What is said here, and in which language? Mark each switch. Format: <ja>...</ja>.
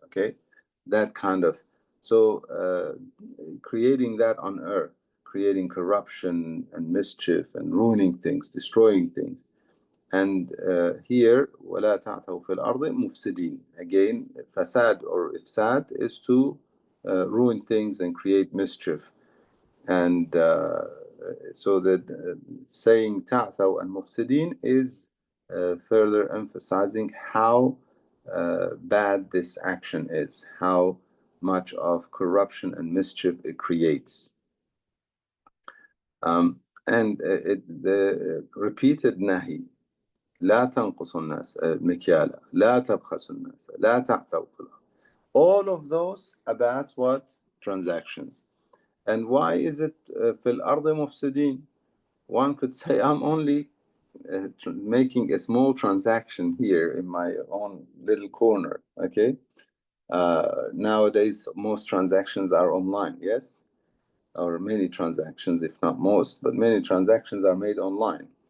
<en>Okay, that kind of. So creating that on earth, creating corruption and mischief and ruining things, destroying things. And here,</en> <ar>وَلَا تَعْثَوْا فِي الْأَرْضِ مُفْسِدِينَ.</ar> <en>Again, fasad or ifsad is to ruin things and create mischief. And so that saying ta'thaw and mufsidin is further emphasizing how bad this action is, how much of corruption and mischief it creates. And the repeated nahi,</en> <ar>لا تنقصوا الناس مكيالا لا تبخسوا الناس لا تعثوا في الأرض.</ar> <en>All of those about what? Transactions. And why is it</en> <ar>في الأرض مفسدين?</ar> <en>One could say, I'm only making a small transaction here in my own little corner. Okay. Nowadays, most transactions are online, yes? Or many transactions, if not most, but many transactions are made online.</en>